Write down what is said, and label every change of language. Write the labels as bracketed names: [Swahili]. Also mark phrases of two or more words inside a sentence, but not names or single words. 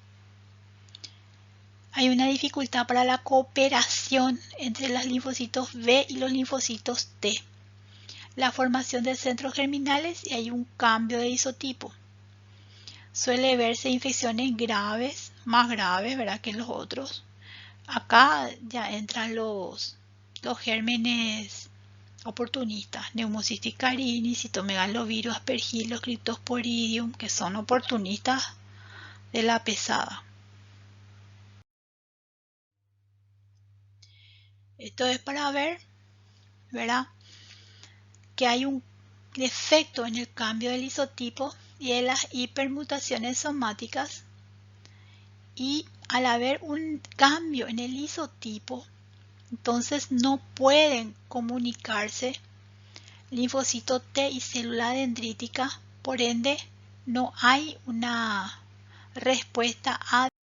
[Spanish] Hay una dificultad para la cooperación entre los linfocitos B y los linfocitos T. La formación de centros germinales y hay un cambio de isotipo. Suele verse infecciones graves, más graves, ¿verdad?, que los otros. Acá ya entran los gérmenes oportunistas, Pneumocystis carinii, citomegalovirus, aspergillus, cryptosporidium, que son oportunistas de la pesada. Esto es para ver, ¿verdad?, que hay un defecto en el cambio del isotipo y en las hipermutaciones somáticas, y al haber un cambio en el isotipo, entonces no pueden comunicarse linfocito T y célula dendrítica, por ende no hay una respuesta a.